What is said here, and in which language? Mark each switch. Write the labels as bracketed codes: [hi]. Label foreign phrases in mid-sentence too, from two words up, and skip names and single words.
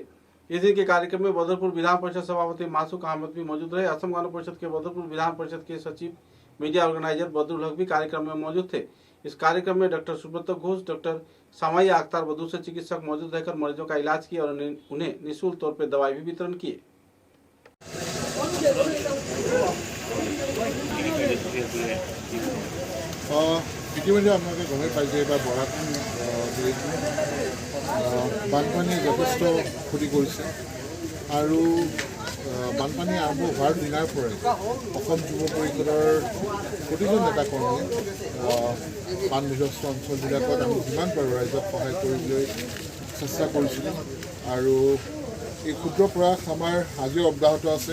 [hi] इस दिन के कार्यक्रम में बदरपुर विधान परिषद सभापति मासूक अहमद भी मौजूद रहे। असम गण परिषद के बदरपुर विधान परिषद के सचिव मीडिया ऑर्गेनाइजर बदरुल हक भी कार्यक्रम में मौजूद थे। इस कार्यक्रम में डॉक्टर सुब्रत घोष, डॉक्टर सामाया अख्तर व दूसरे चिकित्सक मौजूद रहकर मरीजों का इलाज किया और उन्हें निःशुल्क तौर पर दवाई भी वितरण किए। [as] ইতিমধ্যে আপোনালোকে গমেই পাইছে এইবাৰ বৰাক বানপানীয়ে যথেষ্ট ক্ষতি কৰিছে আৰু বানপানী আৰম্ভ হোৱাৰ দিনাৰ পৰাই অসম যুৱ পৰিষদৰ প্ৰতিজন নেতাকৰ্মীয়ে বানবিধ্বস্ত অঞ্চলবিলাকত আমি যিমান পাৰোঁ ৰাইজক সহায় কৰিবলৈ চেষ্টা কৰিছিলোঁ আৰু এই ক্ষুদ্ৰ প্ৰয়াস আমাৰ আজিও অব্যাহত আছে।